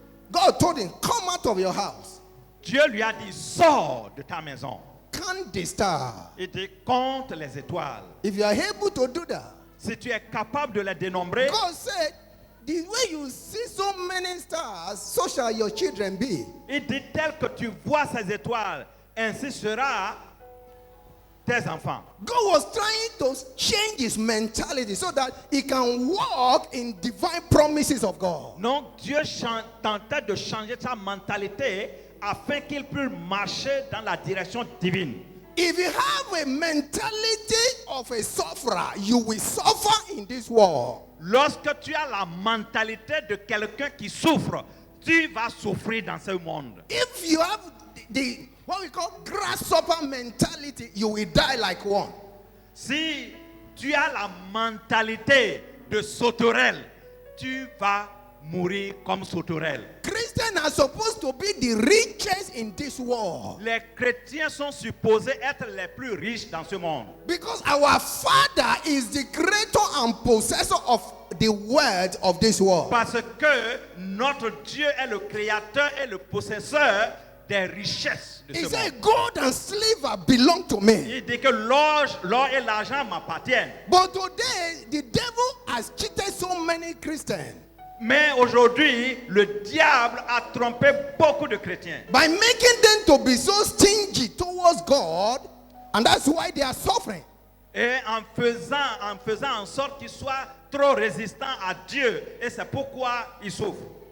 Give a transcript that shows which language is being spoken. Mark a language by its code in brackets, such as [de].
[en] God told him, come out of your house. [fr] Dieu lui a dit, sors de ta maison. [en] Count the star. [fr] Il dit, compte les étoiles. [en] If you are able to do that, [fr] Si tu es capable de les dénombrer, [en] God said, the way you see so many stars, so shall your children be. [fr] il dit, tel que tu vois ces étoiles, ainsi sera tes enfants. [en] God was trying to change his mentality so that he can walk in divine promises of God. [fr] Donc Dieu tentait de changer sa mentalité afin qu'il puisse marcher dans la direction divine. [en] If you have a mentality of a sufferer, you will suffer in this world. [fr] Lorsque tu as la mentalité de quelqu'un qui souffre, tu vas souffrir dans ce monde. [en] If you have the what we call grasshopper mentality, you will die like one. [fr] Si tu as la mentalité de sauterelle, tu vas mourir comme sauterelle. [en] Christians are supposed to be the richest in this world. [fr] Les chrétiens sont supposés être les plus riches dans ce monde. [en] Because our Father is the creator and possessor of the wealth of this world. [fr] Parce que notre Dieu est le créateur et le possesseur des richesses de [en] He [fr] ce [en] said, [fr] monde. [en] gold and silver belong to me. [fr] Il dit que l'or et l'argent m'appartiennent. [en] But today, the devil has cheated so many Christians [fr] Mais aujourd'hui, le diable a trompé beaucoup de chrétiens [en] by making them to be so stingy towards God, and that's why they are suffering. [fr] et en faisant en sorte qu'ils soient trop résistants à Dieu. Et c'est pourquoi ils souffrent.